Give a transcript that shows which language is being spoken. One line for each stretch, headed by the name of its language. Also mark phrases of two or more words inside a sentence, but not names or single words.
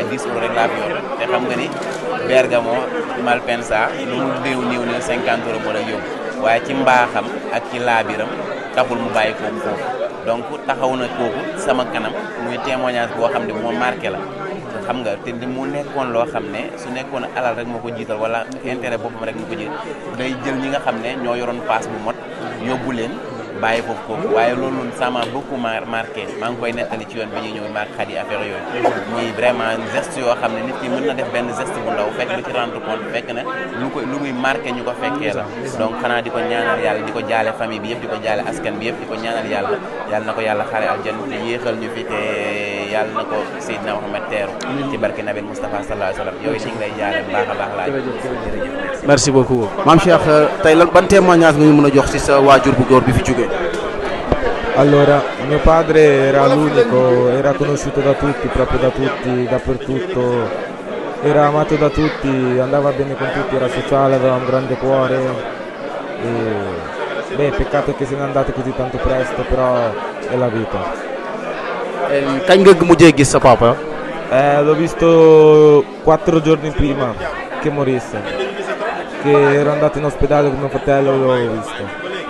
Wolof: 10 euros rek laa fi yor te xam nga ni Bergamo Malpensa lu mu néew ne 50 euros moo la yóbbu waaye ci mbaaxam ak ci laabiram taxul mu bàyyi foofu donc taxaw na kooku sama kanam muy témoignage boo xam ne moo marqué la xam nga te mu nekkoon loo xam ne su nekkoon alal rek moo ko jiital wala intérêt boppam rek moo ko jiital day jël ñi nga xam ne ñoo yoroon paas bu mot yóbbu leen bàyyi foofu kooku waaye loolu
French: ça m'a beaucoup marqué
Wolof: maa ngi koy nettali ci yoon bi ñuy ñëw maak xat yi affaire yooyu muy
French: vraiment geste
Wolof: yoo xam ne nit ki mën na def benn geste bu ndaw fekk du ci
French: rendre compte
Wolof: fekk na lu muy marqué ñu ko fekkee la donc xanaa di ko ñaanal yàlla di ko jaale famille bi yëpp di ko jaale askan bi yëpp di ko ñaanal yàlla na ko yàlla xaare aljanna te yéexal ñu fi te yàlla na ko Seydina Mohamed teeru ci barke Nabil Moustapha
Arabic: صلى الله عليه وسلم
Wolof: yooyu ñu ngi lay jaale bu baax a baax laaj jërëjëf
French: merci beaucoup
Wolof: Mame Cheikh tey lan ban témoignage nga ñu mën a jox ci sa waajur bu góor bi fi jógee.
Italian: Allora, mio padre era l'unico, era conosciuto da tutti, proprio da tutti, dappertutto, era amato da tutti, andava bene con tutti, era sociale, aveva un grande cuore. Peccato che se n'è andato così tanto presto, però è la vita.
Wolof: Kañ nga mujjee gis sa papa?
Italian: L'ho visto 4 giorni prima che morisse, che ero andato in ospedale con mio fratello, l'ho visto.